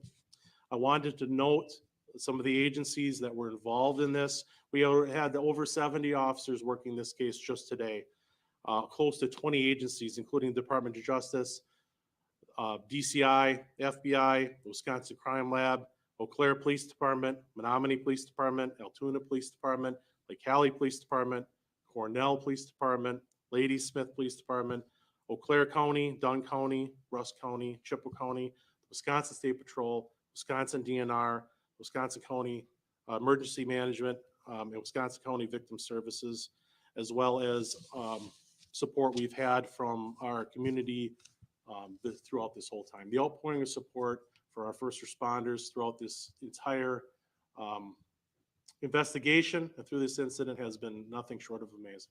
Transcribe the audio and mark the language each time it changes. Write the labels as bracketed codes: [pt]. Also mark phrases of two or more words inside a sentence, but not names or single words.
[en] I wanted to note some of the agencies that were involved in this. We had over 70 officers working this case just today, close to 20 agencies, including the Department of Justice, DCI, FBI, the Wisconsin Crime Lab, Eau Claire Police Department, Menominee Police Department, Altoona Police Department, Lake Hallie Police Department, Cornell Police Department, Ladysmith Police Department, Eau Claire County, Dunn County, Rusk County, Chippewa County, Wisconsin State Patrol, Wisconsin DNR, Wisconsin County Emergency Management, and Wisconsin County Victim Services, as well as support we've had from our community throughout this whole time. The outpouring of support for our first responders throughout this entire investigation and through this incident has been nothing short of amazing.